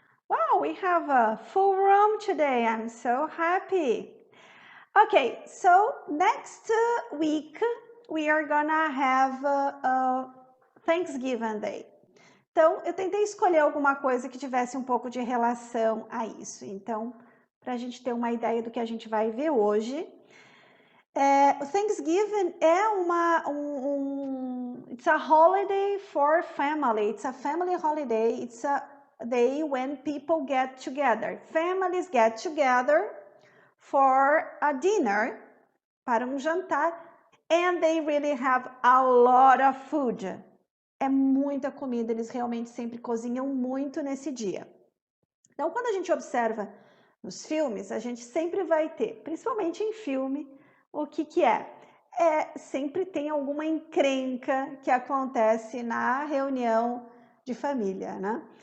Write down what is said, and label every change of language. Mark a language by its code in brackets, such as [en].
[en] Wow, we have a full room today. I'm so happy. Okay, so next week we are gonna have a Thanksgiving Day. [pt] Então, eu tentei escolher alguma coisa que tivesse um pouco de relação a isso. Então, para a gente ter uma ideia do que a gente vai ver hoje, o Thanksgiving é [en] it's a holiday for family. It's a family holiday. It's a day when people get together. Families get together for a dinner, [pt] para um jantar, [en] and they really have a lot of food. [pt] É muita comida, eles realmente sempre cozinham muito nesse dia. Então, quando a gente observa nos filmes, a gente sempre vai ter, principalmente em filme, o que é? Sempre tem alguma encrenca que acontece na reunião de família, né?